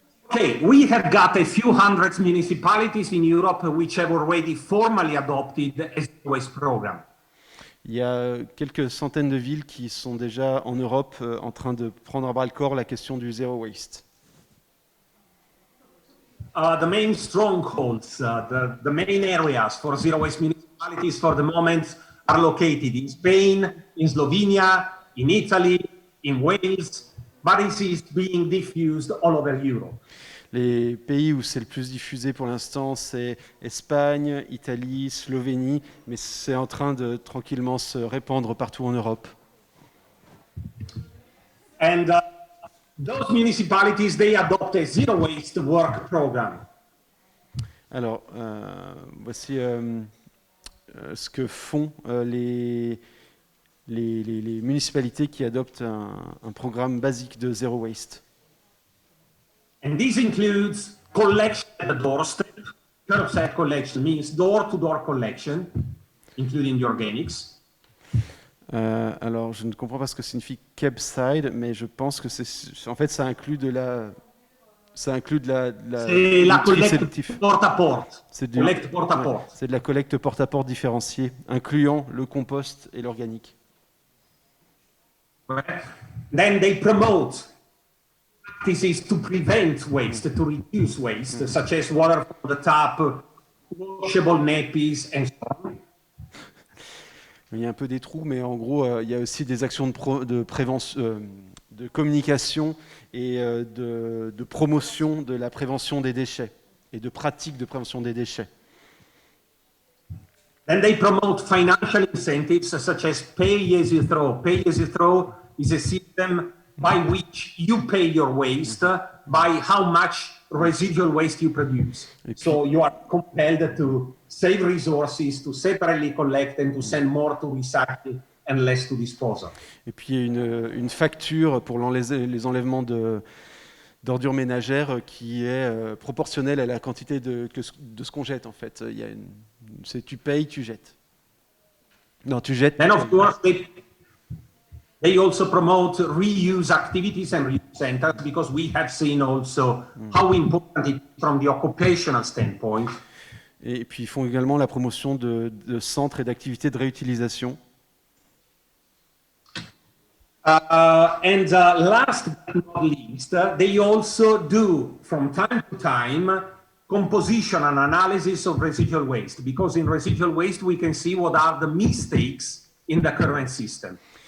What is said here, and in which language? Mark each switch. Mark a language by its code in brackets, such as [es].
[en] Okay, we have got a few hundred municipalities in Europe which have already formally adopted a zero waste program. [fr] Il y a quelques centaines de villes qui sont déjà en Europe en train de prendre à bras le corps la question du zero waste. [en] The main strongholds, the main areas for zero waste municipalities for the moment are located in Spain, in Slovenia, in Italy, in Wales, but it is being diffused all over Europe. [fr] Les pays où c'est le plus diffusé pour l'instant, c'est Espagne, Italie, Slovénie, mais c'est en train de tranquillement se répandre partout en Europe. [en] And those municipalities, they adopt a zero waste work program. [fr] Alors, voici ce que font les municipalités qui adoptent un programme basique de zero waste. [en] And this includes collection at the doorstep. Curbside collection means door-to-door collection, including the organics. [fr] Alors, je ne comprends pas ce que signifie curbside, mais je pense que en fait, ça inclut de la Ça inclut C'est la du tri collecte sélectif. porte-à-porte. C'est Collecte porte-à-porte. c'est de la collecte porte-à-porte différenciée, incluant le compost et l'organique. [en] Right? Then they promote practices to prevent waste, to reduce waste, such as water from the tap, washable nappies, and so on. [fr] Il y a un peu des trous, mais en gros, il y a aussi des actions de prévention, de communication et de promotion de la prévention des déchets et de pratiques de prévention des déchets. [en] Then they promote financial incentives such as pay as you throw. Pay as you throw is a system by which you pay your waste by how much residual waste you produce. So you are compelled to save resources, to separately collect and to send more to recycle and less to disposal. [fr] Et puis il y a une facture pour les enlèvements d'ordures ménagères qui est proportionnelle à la quantité de ce qu'on jette en fait. Il y a c'est tu payes, tu jettes. Non, tu jettes. [en] Then of course they also promote reuse activities and reuse centers because we have seen also how important it is from the occupational standpoint. [fr] Et puis ils font également la promotion de centres et d'activités de réutilisation. [en] Last but not least, they also do from time to time composition and analysis of residual waste, because in residual waste we can see what are the mistakes in the current system.